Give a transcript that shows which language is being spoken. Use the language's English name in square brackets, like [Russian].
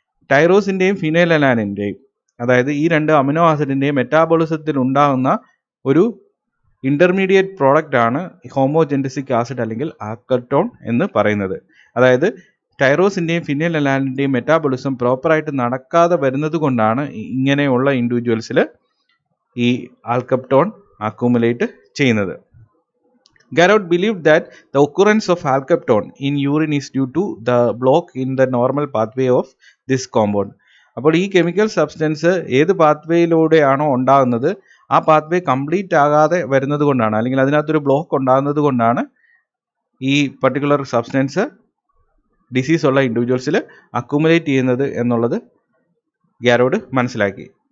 [Malayalam] ടൈറോസിൻ്റെയും ഫിനൈലലാനിൻ്റെയും, അതായത് ഈ രണ്ട് അമിനോ ആസിഡിൻ്റെയും മെറ്റാബോളിസത്തിൽ ഉണ്ടാകുന്ന ഒരു ഇന്റർമീഡിയറ്റ് പ്രോഡക്റ്റ് ആണ് ഹോമോജെൻഡസിക് ആസിഡ് അല്ലെങ്കിൽ ആൽക്കപ്റ്റോൺ എന്ന് പറയുന്നത്. അതായത് ടൈറോസിൻ്റെയും ഫിനൈലലാനിൻ്റെയും മെറ്റാബോളിസം പ്രോപ്പറായിട്ട് നടക്കാതെ വരുന്നത് കൊണ്ടാണ് ഇങ്ങനെയുള്ള ഇൻഡിവിജ്വൽസിൽ ഈ ആൽക്കപ്റ്റോൺ അക്യുമുലേറ്റ് ചെയ്യുന്നത്. [English] Garrod believed that the occurrence of alkaptone in urine is due to the block in the normal pathway of this compound. [Malayalam] അപ്പോൾ ഈ കെമിക്കൽ സബ്സ്റ്റൻസ് ഏത് പാത്വേയിലൂടെയാണോ ഉണ്ടാകുന്നത് ആ പാത്വേ കംപ്ലീറ്റ് ആകാതെ വരുന്നത് കൊണ്ടാണ്, അല്ലെങ്കിൽ അതിനകത്തൊരു ബ്ലോക്ക് ഉണ്ടാകുന്നത് കൊണ്ടാണ് ഈ പർട്ടിക്കുലർ സബ്സ്റ്റൻസ് ഡിസീസ് ഉള്ള ഇൻഡിവിജ്വൽസിൽ അക്യുമുലേറ്റ് ചെയ്യുന്നത് എന്നുള്ളത് ഗാരോഡ് മനസ്സിലാക്കി.